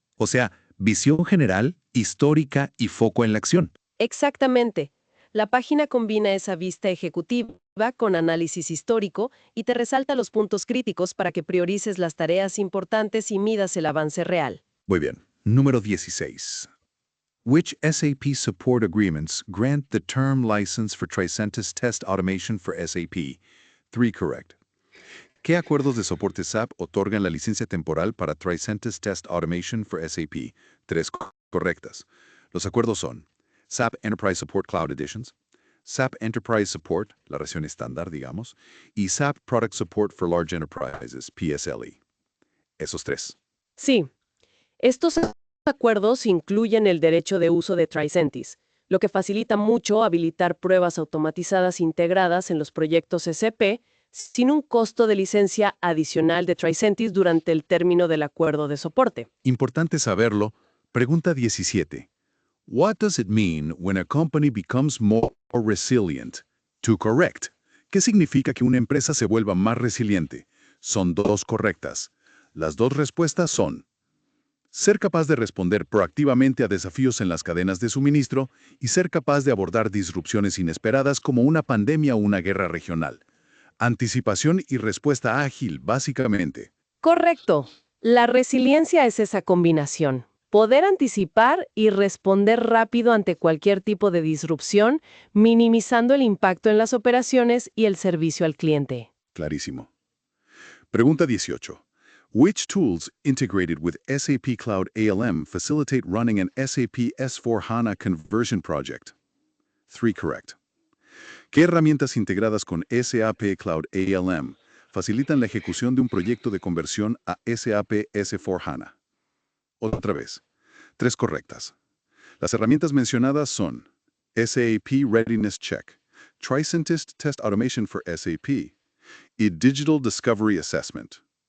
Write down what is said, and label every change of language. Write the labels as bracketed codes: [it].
[es] O sea, visión general, histórica y foco en la acción. Exactamente. La página combina esa vista ejecutiva con análisis histórico y te resalta los puntos críticos para que priorices las tareas importantes y midas el avance real. Muy bien. Número 16. [en] Which SAP support agreements grant the term license for Tricentis test automation for SAP? 3 correct. [es] ¿Qué acuerdos de soporte SAP otorgan la licencia temporal para Tricentis Test Automation for SAP? 3 correctas. Los acuerdos son SAP Enterprise Support Cloud Editions, SAP Enterprise Support, la versión estándar, digamos, y SAP Product Support for Large Enterprises, PSLE. Esos tres. Sí, estos acuerdos incluyen el derecho de uso de Tricentis, lo que facilita mucho habilitar pruebas automatizadas integradas en los proyectos SP sin un costo de licencia adicional de Tricentis durante el término del acuerdo de soporte. Importante saberlo. Pregunta 17. [en] What does it mean when a company becomes more resilient? To correct. [es] ¿Qué significa que una empresa se vuelva más resiliente? Son dos correctas. Las dos respuestas son ser capaz de responder proactivamente a desafíos en las cadenas de suministro y ser capaz de abordar disrupciones inesperadas como una pandemia o una guerra regional. Anticipación y respuesta ágil, básicamente. Correcto. La resiliencia es esa combinación. Poder anticipar y responder rápido ante cualquier tipo de disrupción, minimizando el impacto en las operaciones y el servicio al cliente. Clarísimo. Pregunta 18. [en] Which tools integrated with SAP Cloud ALM facilitate running an SAP S/4HANA conversion project? 3 correct. [es] ¿Qué herramientas integradas con SAP Cloud ALM facilitan la ejecución de un proyecto de conversión a SAP S/4HANA? Otra vez. 3 correctas. Las herramientas mencionadas son SAP Readiness Check, Tricentis Test Automation for SAP y Digital Discovery Assessment.